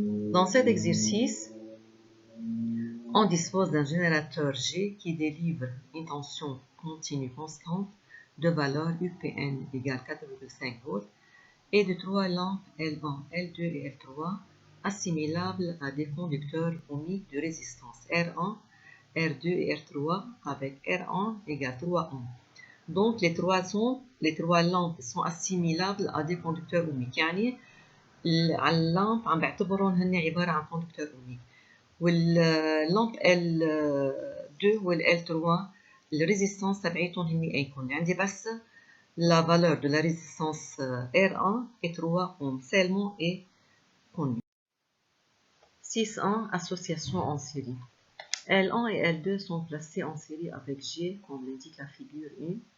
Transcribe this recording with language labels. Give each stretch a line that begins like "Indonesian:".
French: Dans cet exercice, on dispose d'un générateur G qui délivre une tension continue constante de valeur UPN égale 4,5 volts et de 3 lampes L1, L2 et L3 assimilables à des conducteurs ohmiques de résistance R1, R2 et R3 avec R1 égale 3 ohms. Donc les trois lampes sont assimilables à des conducteurs ohmiques.
Arabic: يعني اللامب عم بعتبرهم هن عبارة عن
French: conducteurs ohmiques.
Arabic: واللامب L2 وال L3 الريزيستانس تبعيتهم هن ايكون. عندي بس
French: la valeur de la résistance R1 est 3 ohms seulement est connue. 6.1 Association en série. L1 et L2 sont placés en série avec G, comme l'indique la figure 1.